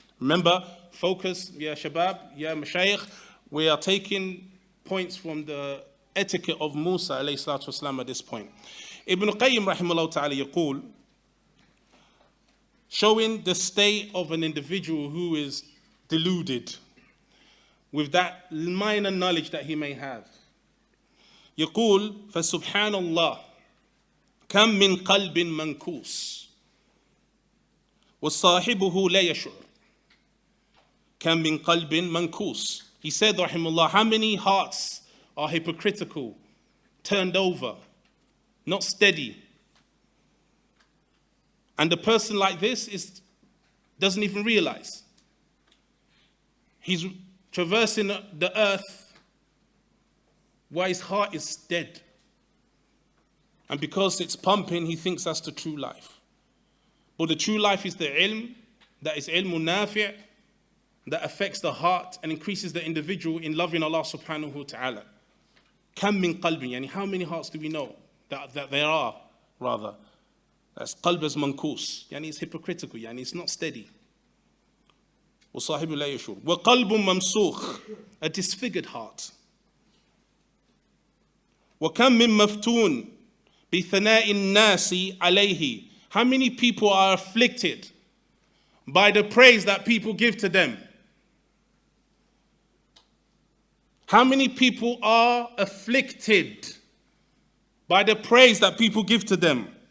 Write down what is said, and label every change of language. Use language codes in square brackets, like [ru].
[en] Remember, focus, [ar] ya shabab, ya Shaykh. [en] We are taking points from the etiquette of Musa alayhi salatu wasalam at this point. Ibn Qayyim [ar] rahimahullah ta'ala yaqul, [en] showing the state of an individual who is deluded with that minor knowledge that he may have. [ar] يقول فسبحان الله كم من قلب منكوس وصاحبه لا يشعر كم من قلب منكوس. [en] He said rahimahullah, how many hearts are hypocritical, turned over, not steady. And the person like this doesn't even realize. He's traversing the earth while his heart is dead. And because it's pumping, he thinks that's the true life. But the true life is the ilm, that is ilmun nafi', that affects the heart and increases the individual in loving Allah subhanahu wa ta'ala. [ar] Kam min qalbin, [en] yani how many hearts do we know that there are, rather? That's [ar] qalb as mankus, [en] yani it's hypocritical, yani it's not steady. [ar] وَصَاحِبُ لَا يَشُورُ وَقَلْبٌ مَمْسُوخ, [en] a disfigured heart. [ar] وَكَمْ مِن مَفْتُونَ بِثَنَاءِ النَّاسِ عَلَيْهِ, [en] how many people are afflicted by the praise that people give to them? How many people are afflicted by the praise that people give to them?